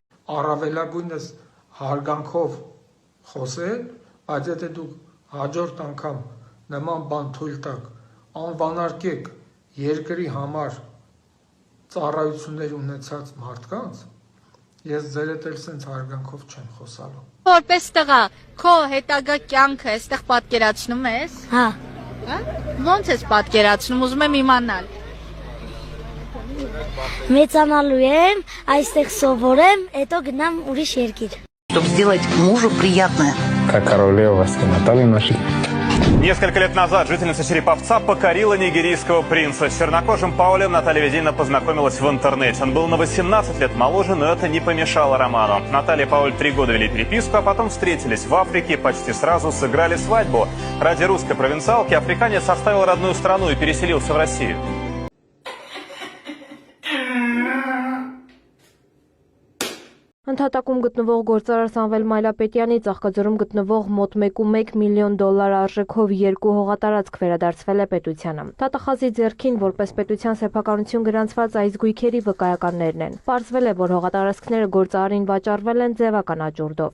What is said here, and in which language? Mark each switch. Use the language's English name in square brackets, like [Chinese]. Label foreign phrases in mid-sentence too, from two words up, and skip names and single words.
[Armenian] Առավելագույնս հարգանքով խոսել, բայց եթե դուք հաջորդ անգամ նման բան թույլ տաք, անվանարկեք երկրի համար ծառայություններ ունեցած մարդկանց, ես ձեր հետ էլ սենց հարգանքով չեմ խոսալու։ Որպես տղա, քո հետագա կյանքը այստեղ պատկերացնում ես։ Հա։ Ոնց ես պատկերացնում, ուզում եմ իմանալ։ Մեծանալու եմ, այստեղ սովորեմ, հետո գնամ ուրիշ երկիր։ [Russian] Чтобы сделать мужу приятное. Как королева скомотали наши. Несколько лет назад жительница Череповца покорила нигерийского принца. С чернокожим Паулем Наталья Ведина познакомилась в интернете. Он был на 18 лет моложе, но это не помешало роману. Наталья и Пауль 3 года вели переписку, а потом встретились в Африке и почти сразу сыграли свадьбу. Ради русской провинциалки африканец оставил родную страну и переселился в Россию. [Armenian] Ընդհատակում գտնվող գործարար Սամվել Մայլապետյանի Ծաղկաձորում գտնվող մոտ 1.1 միլիոն դոլար արժեքով 2 հողատարածք վերադարձվել է պետությանը։ Տատախազի ձեռքին որպես պետության սեփականություն գրանցված այս գույքերի վկայականներն են։ Պարզվել է, որ հողատարածքները գործարարին վաճառվել են ձևական աճուրդով։